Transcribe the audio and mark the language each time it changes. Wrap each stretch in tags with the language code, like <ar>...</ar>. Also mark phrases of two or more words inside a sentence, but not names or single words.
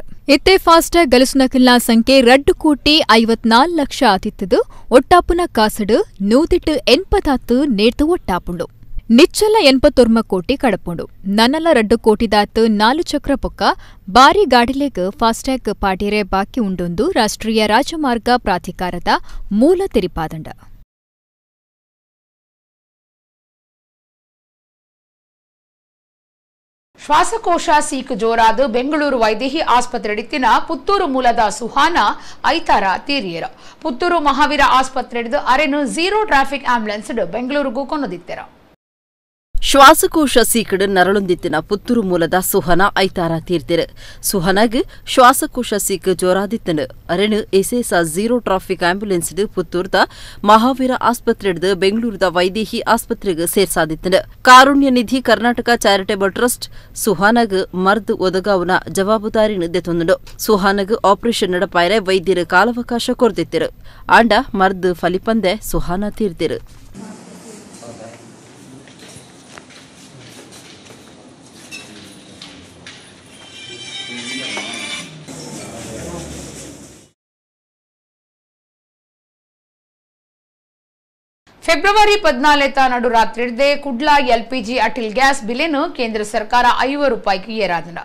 <tcy>ಇತ್ತೆ ಫಾಸ್ಟ್ಯಾಗ್ ಗಲಸುನಕಲ್ನ ಸಂಖ್ಯೆ 2,54,00,000 ಆತಿತ್ತದು. ಒಟ್ಟಾಪುನ ಕಾಸಡು 180 ನೇರ್ದು ಒಟ್ಟಾಪುಂಡು. ನಿಚ್ಚಲ 89 ಕೋಟಿ ಕಡಪುಂಡು. ನನ್ನಲ 2 ಕೋಟಿದಾತ್ 4 ಚಕ್ರ ಪೊಕ್ಕ ಬಾರಿ ಗಾಡಿಲೆಗ್ ಫಾಸ್ಟ್ಯಾಗ್ ಪಾಡ್ಯರೆ ಬಾಕಿ ಉಂಡೊಂದು ರಾಷ್ಟ್ರೀಯ ರಾಜಮಾರ್ಗ ಪ್ರಾಧಿಕಾರದ ಮೂಲ ತೆರಿಪಾದಂಡ. ಶ್ವಾಸಕೋಶ ಸೀಕ್ ಜೋರಾದ ಬೆಂಗಳೂರು ವೈದೇಹಿ ಆಸ್ಪತ್ರೆಡಿತ್ತಿನ ಪುತ್ತೂರು ಮೂಲದ ಸುಹಾನ ಐತಾರ ತೀರಿಯರ. ಪುತ್ತೂರು ಮಹಾವೀರ ಆಸ್ಪತ್ರೆಡಿದು ಅರೆನು</tcy> <en>zero traffic ambulance</en> <tcy>ಬೆಂಗಳೂರಿಗೂ ಕೊನ್ನದಿತ್ತೆರ. ಶ್ವಾಸಕೋಶ ಸೀಕಡ್ ನರಳೊಂದಿತ್ತಿನ ಪುತ್ತೂರು ಮೂಲದ ಸುಹನ ಐತಾರ ತೀರ್ತಿರು. ಸುಹನಗ್ ಶ್ವಾಸಕೋಶ ಸೀಕ್ ಜೋರಾದಿತ್ತನು ಅರೆನು ಎಸೇಸ</tcy> <en>zero traffic ambulance</en> <tcy>ಪುತ್ತೂರ್ದ ಮಹಾವೀರ ಆಸ್ಪತ್ರೆಡ್ದು ಬೆಂಗಳೂರದ ವೈದೇಹಿ ಆಸ್ಪತ್ರೆಗ್ ಸೇರ್ಸಾದಿತ್ತನು. ಕಾರುಣ್ಯ ನಿಧಿ ಕರ್ನಾಟಕ ಚಾರಿಟೇಬಲ್ ಟ್ರಸ್ಟ್ ಸುಹಾನಗ್ ಮರ್ದ್ ಒದಗಾವುನ ಜವಾಬುದಾರಿನ ದೆತೊಂದುಂಡು. ಸುಹಾನಗ್ ಆಪರೇಷನ್ ನಡಪಾಯರೆ ವೈದ್ಯರು ಕಾಲಾವಕಾಶ ಕೊರ್ದಿತ್ತಿರು. ಆಂಡ ಮರ್ದ್ ಫಲಿಪಂದೆ ಸುಹಾನ ತೀರ್ತಿರು. ಫೆಬ್ರವರಿ 14 ನಡು ರಾತ್ರಿಡ್ದೆ ಕುಡ್ಲ ಎಲ್ಪಿಜಿ ಅಟಲ್ ಗ್ಯಾಸ್ ಬಿಲೆನು ಕೇಂದ್ರ ಸರ್ಕಾರ ₹50 ಏರಾದಂಡ.</tcy>